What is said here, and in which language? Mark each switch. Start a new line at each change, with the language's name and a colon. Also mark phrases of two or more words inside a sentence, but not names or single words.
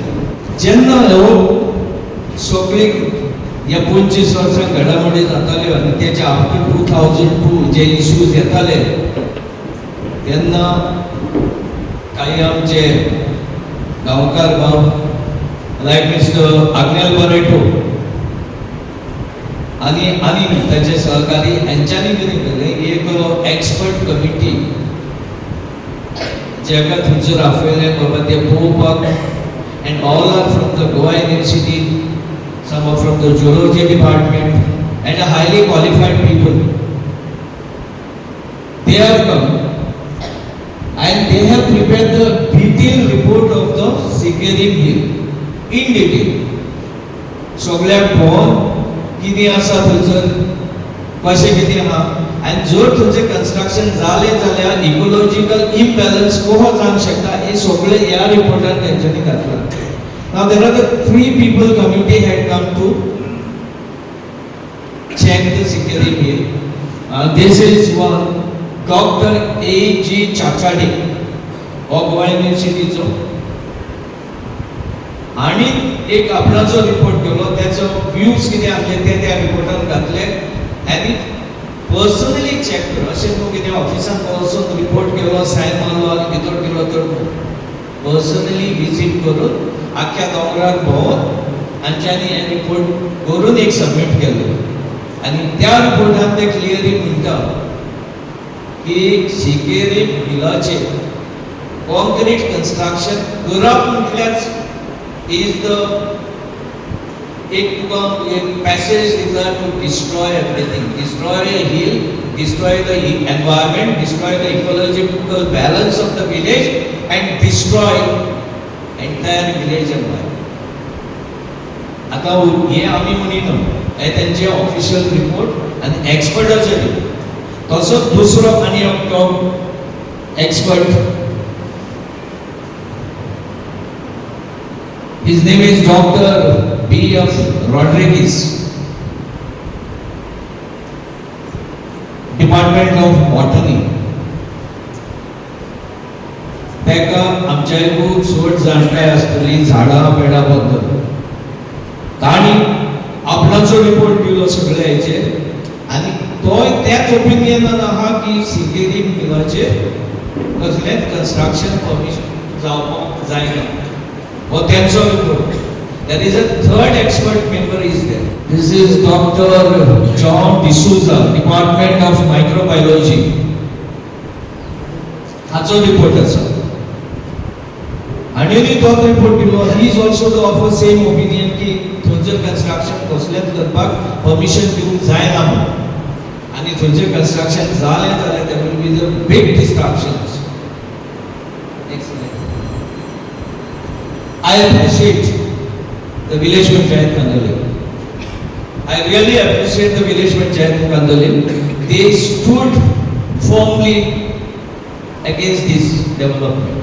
Konkani: जेन्ना ह्यो सगळी ह्या 25 वर्सां घडामोडी जाताल्यो आनी तेच्या आफ्टर 2002 जे इश्यूज येताले तेन्ना काही आमचे गांवकार भाव लायक मिस्टर आग्नेल बरेटो आणि ताचे सहकारी यांच्यानी कितें केलें एक
English: expert committee
Konkani: जेका थंयसर आपयलें बाबा ते पळोवपाक.
English: and all are from the Goa University, some are from the geology department, and a highly qualified people. They have come and they have prepared the detailed report of the SINQUERIM hill in detail.
Konkani: सगळ्याक पळोवन कितें आसा थंयसर कशें कितें आहा आनी जर थंयचें कन्स्ट्रक्शन जालें जाल्यार
English: ecological imbalance
Konkani: कसो जावंक शकता हे सगळें ह्या रिपोर्टान तेंच्यांनी घातलां.
English: Now there are the 3 people committee had come to check the SINQUERIM hill. This is one Dr. A.G. Chachade of Goa University.
Konkani: आणि एक आपणाचो रिपोर्ट केलो त्याचो व्ह्यूज कितें आसले ते त्या रिपोर्टान घातले आनी पर्सनली चेक केलो. अशें न्हू कितें ऑफिसान वचून रिपोर्ट केलो सायन मारलो आनी भितर केलो तर
English: personally visit
Konkani: करून आख्या दोंगरार भोंवून हांच्यांनी हे रिपोर्ट करून एक सबमीट केलो. आनी त्या रिपोर्टान ते क्लियरली म्हणटा की शिकेरीम हिलाचे कॉन्क्रीट कंस्ट्रक्शन करप म्हटल्यार
English: is the एक पैसेज दिता to destroy everything, destroy a hill, destroy the environment, destroy the ecological balance of the village and destroy entire village environment.
Konkani: आता हे आम्ही म्हणिना, हे त्यांचे
English: official report
Konkani: आणि एक्सपर्टाचे रिपोर्ट. तसोच दुसरो आणि एक एक्सपर्ट,
English: his name is Dr. B.F. Rodriguez, Department of Botany.
Konkani: तेका आमच्या खूप चड जाणकाय आसतली झाडां पेडां बद्दल. ताणी आपणाचो रिपोर्ट दिलो सगळे हेचेर आनी तोय त्याच ओपिनियनान आहा की सिंकेरीम हिलाचेर कसलेंच
English: construction permission
Konkani: जावपाक जायना. हो त्यांचो रिपोर्ट.
English: There is a third expert member is there. This is Dr. John D'Souza, Department of Microbiology.
Konkani: हाचो रिपोर्ट आसा. आणि तो रिपोर्ट दिलो.
English: He is also of the same opinion
Konkani: की थंयसर कन्स्ट्रक्शन कसलेंच करपाक परमिशन दिवंक जायना म्हणून. आणि थंयसर कन्स्ट्रक्शन जालें जाल्यार
English: there will be the big distractions. Next slide. I appreciate the village panchayat Kandalim. I really appreciate the village panchayat Kandalim. They stood firmly against this development.